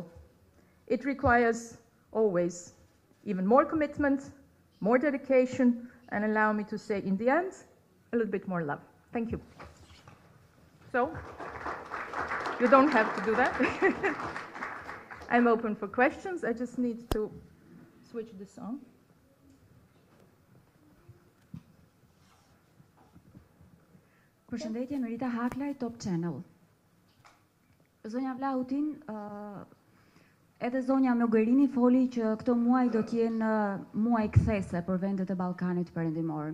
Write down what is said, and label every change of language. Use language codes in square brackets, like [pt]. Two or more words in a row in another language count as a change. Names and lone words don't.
[en] It requires always even more commitment, more dedication, and allow me to say, in the end, a little bit more love. Thank you. So, you don't have to do that. I'm open for questions. I just need to switch this on. [sq] Përshëndetje, Merita Haklaj, Top Channel. Zonja Vlahutin, edhe zonja Mogherini foli që këto muaj do t'jenë muaj kthese për vendet e Ballkanit Perëndimor.